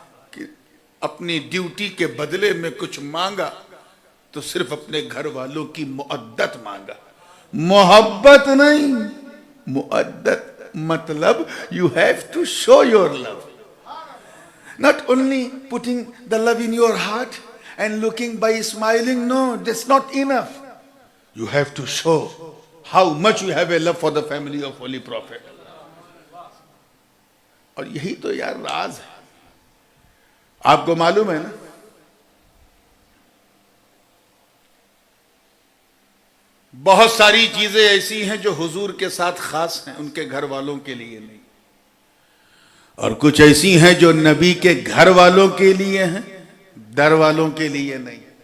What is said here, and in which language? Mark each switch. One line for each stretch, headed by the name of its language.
Urdu: کہ اپنی ڈیوٹی کے بدلے میں کچھ مانگا تو صرف اپنے گھر والوں کی مؤدت مانگا، محبت نہیں، مؤدت، مطلب
English: you have to show your love، not only putting the love in your heart and looking by smiling, no, that's not enough. You have to show how much you have a love for the family of Holy Prophet.
Urdu: اور یہی تو یار راز ہے، آپ کو معلوم ہے نا، بہت ساری چیزیں ایسی ہیں جو حضور کے ساتھ خاص ہیں، ان کے گھر والوں کے لیے نہیں، اور کچھ ایسی ہیں جو نبی کے گھر والوں کے لیے ہیں، در والوں کے لیے نہیں۔